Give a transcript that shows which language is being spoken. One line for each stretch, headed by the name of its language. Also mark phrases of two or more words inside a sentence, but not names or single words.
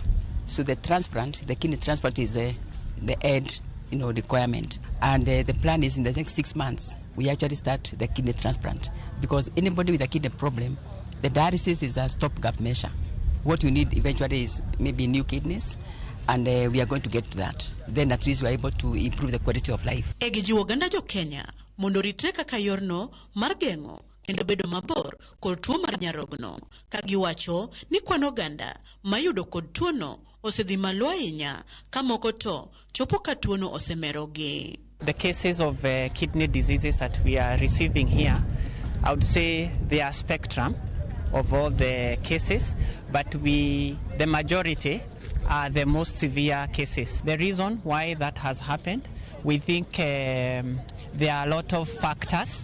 English: So the transplant, the kidney transplant, is the end requirement, and the plan is in the next 6 months we actually start the kidney transplant, because anybody with a kidney problem, the dialysis is a stopgap measure. What you need eventually is maybe new kidneys, and we are going to get to that. Then at least we are able to improve the quality of life.
Luo (Kenya and Tanzania): Egijiwo ganda jo Kenya mondo ritre kaka yorno mar gengo kendo bedo mabor kod tuo mar nyarogno, ka giwacho ni kwano ganda mayudo kod tuono osedhi malo ahinya ka moko to chopo ka tuono osemerogi.
English: The cases of kidney diseases that we are receiving here, I would say they are spectrum of all the cases, but the majority are the most severe cases. The reason why that has happened, we think there are a lot of factors.